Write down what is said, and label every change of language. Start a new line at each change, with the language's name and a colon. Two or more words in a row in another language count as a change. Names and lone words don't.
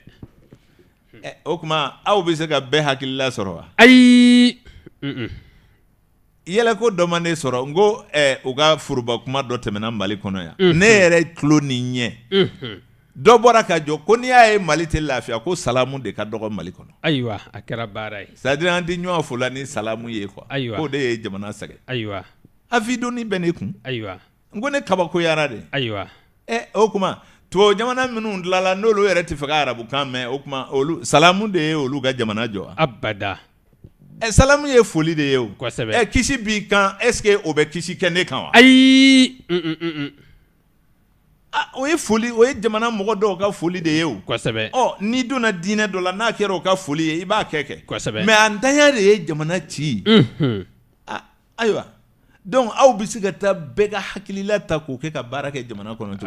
Bambara: o tuma aw bɛ se ka bɛɛ hakilila sɔrɔ wa ayi yɛlɛko dɔ ma ne sɔrɔ n ko u ka foroba kuma dɔ tɛmɛna Mali kɔnɔ yan ne yɛrɛ tulo ni ɲɛ dɔ bɔra ka jɔ ko n'i y'a ye Mali tɛ lafiya ko salamu de ka dɔgɔ Mali kɔnɔ ayiwa a kɛra baara ye
French: c'est à dire
Bambara: an tɛ ɲɔgɔn fola ni salamu ye quoi k'o de ye jamana sɛgɛn ayiwa afidoni bɛ ne kun ayiwa n ko ne kabakoyara de ayiwa o kuma tubabu jamana minnu dilanla n'olu yɛrɛ tɛ fɛ ka arabukan mɛn o kuma olu salamu de ye olu ka jamana jɔ abada salamu ye foli de ye o kosɛbɛ kisi b'i kan
French: est-ce que
Bambara: o bɛ kisi kɛ ne kan wa ayi o ye foli o ye jamana mɔgɔ dɔw ka foli de ye o kosɛbɛ n'i donna diinɛ dɔ la n'a kɛra o ka foli ye i b'a kɛ kosɛbɛ mais a ntanya de ye jamana ci ayiwa donc aw bɛ se ka taa bɛɛ ka hakilila ta k'o kɛ ka baara kɛ jamana kɔnɔ cogo